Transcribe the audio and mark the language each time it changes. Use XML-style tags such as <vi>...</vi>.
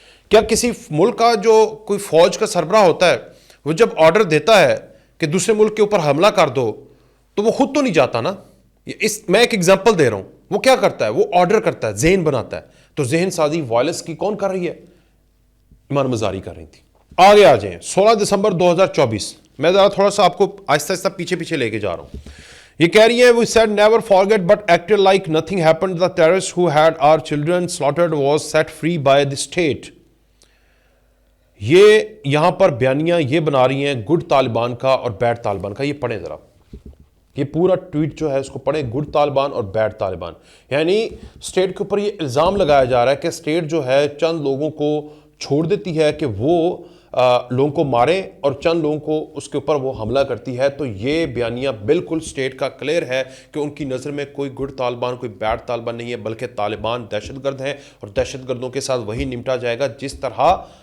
<ur>کیا کسی ملک کا جو کوئی فوج کا سربراہ ہوتا ہے وہ جب آرڈر دیتا ہے کہ دوسرے ملک کے اوپر حملہ کر دو تو وہ خود تو نہیں جاتا نا؟ میں ایک ایگزامپل دے رہا ہوں، وہ کیا کرتا ہے؟ وہ آرڈر کرتا ہے، ذہن بناتا ہے۔ تو ذہن سازی وائلنس کی کون کر رہی ہے؟ ایمان مزاری کر رہی تھی۔ آگے آ جائیں، 16 دسمبر 2024 میں ذرا تھوڑا سا آپ کو آہستہ آہستہ پیچھے لے کے جا رہا ہوں۔ یہ کہہ رہی ہیں</ur> <en>we said never forget but acted like nothing happened. The terrorists who had our children slaughtered was set free by the state.</en> <ur>یہ یہاں پر بیانیہ یہ بنا رہی ہیں گڈ طالبان کا اور بیڈ طالبان کا۔ یہ پڑھیں ذرا، یہ پورا ٹویٹ جو ہے اس کو پڑھیں، گڈ طالبان اور بیڈ طالبان۔ یعنی اسٹیٹ کے اوپر یہ الزام لگایا جا رہا ہے کہ اسٹیٹ جو ہے چند لوگوں کو چھوڑ دیتی ہے کہ وہ لوگوں کو ماریں اور چند لوگوں کو اس کے اوپر وہ حملہ کرتی ہے۔ تو یہ بیانیہ بالکل اسٹیٹ کا کلیئر ہے کہ ان کی نظر میں کوئی گڈ طالبان کوئی بیڈ طالبان نہیں ہے، بلکہ طالبان دہشت گرد ہیں، اور دہشت گردوں کے ساتھ وہی نمٹا جائے گا جس طرح</ur>